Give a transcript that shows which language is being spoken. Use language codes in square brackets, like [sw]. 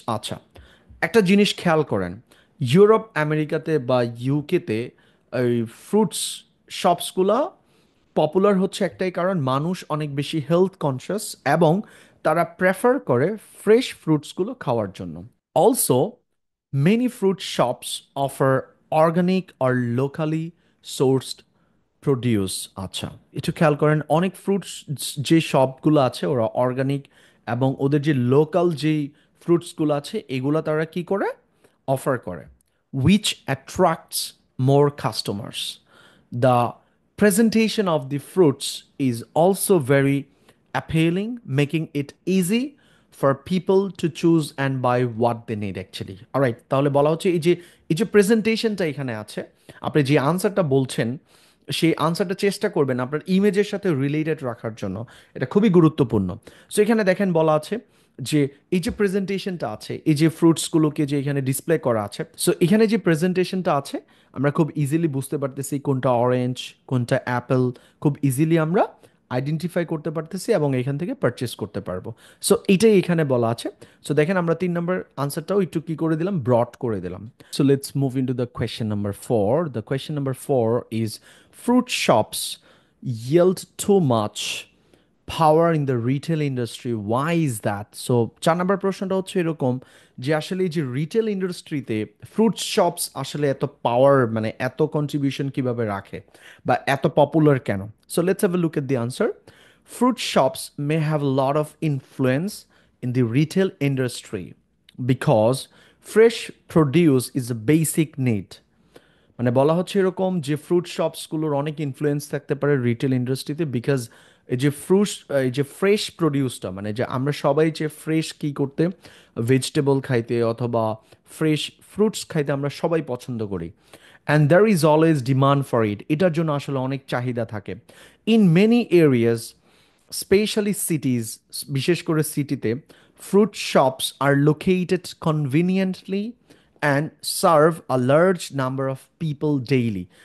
[bn] আচ্ছা, একটা জিনিস খেয়াল করেন, ইউরোপ আমেরিকাতে বা ইউকেতে এই ফ্রুটস শপসগুলো পপুলার হচ্ছে একটাই কারণ, মানুষ অনেক বেশি হেলথ কনসিয়াস এবং তারা প্রেফার করে ফ্রেশ ফ্রুটসগুলো খাওয়ার জন্য। [en] Also, many fruit shops offer organic or locally sourced produce. [bn] আচ্ছা, একটু খেয়াল করেন, অনেক ফ্রুটস যে শপগুলো আছে ওরা অর্গানিক এবং ওদের যে লোকাল যেই ফ্রুটসগুলো আছে এগুলো তারা কি করে অফার করে, [en] Which attracts more customers. The presentation of the fruits is also very appealing, making it easy for people to choose and buy what they need actually. [bn] Alright, তাহলে বলা হচ্ছে এই যে প্রেজেন্টেশনটা এখানে আছে, আপনি যে আনসারটা বলছেন সেই আনসারটা চেষ্টা করবেন আপনার ইমেজের সাথে রিলেটেড রাখার জন্য, এটা খুবই গুরুত্বপূর্ণ। সো এখানে দেখেন বলা আছে যে এই যে প্রেজেন্টেশনটা আছে, এই যে ফ্রুটসগুলোকে যে এখানে ডিসপ্লে করা আছে, সো এখানে যে প্রেজেন্টেশনটা আছে আমরা খুব ইজিলি বুঝতে পারতেছি কোনটা অরেঞ্জ কোনটা অ্যাপেল, খুব ইজিলি আমরা আইডেন্টিফাই করতে পারতেছি এবং এখান থেকে পারচেস করতে পারবো। সো এটাই এখানে বলা আছে। সো দেখেন আমরা 3 নম্বর আনসারটাও একটু কি করে দিলাম, ব্রড করে দিলাম। [en] So let's move into the question number 4. The question number 4 is, fruit shops yield too much power in the retail industry. Why is that? [bn] So 4 নম্বর প্রশ্নটা হচ্ছে এরকম যে আসলে এই যে রিটেল ইন্ডাস্ট্রিতে ফ্রুট শপস আসলে এত পাওয়ার মানে এত কন্ট্রিবিউশন কিভাবে রাখে বা এত পপুলার কেন? [en] So let's have a look at the answer. Fruit shops may have a lot of influence in the retail industry because fresh produce is a basic need. [bn] মানে বলা হচ্ছে এরকম যে ফ্রুট শপসগুলোর অনেক ইনফ্লুয়েন্স থাকতে পারে রিটেল ইন্ডাস্ট্রিতে, বিকজ এই যে ফ্রুট, এই যে ফ্রেশ প্রডিউসটা, মানে যে আমরা সবাই যে ফ্রেশ কি করতে, ভেজিটেবল খাইতে অথবা ফ্রেশ ফ্রুটস খাইতে আমরা সবাই পছন্দ করি, [en] and there is always demand for it, [bn] এটার জন্য আসলে অনেক চাহিদা থাকে [en] in many areas, [bn] স্পেশালি সিটিজ, বিশেষ করে সিটিতে [en] Fruit shops are located conveniently and serve a large number of people daily.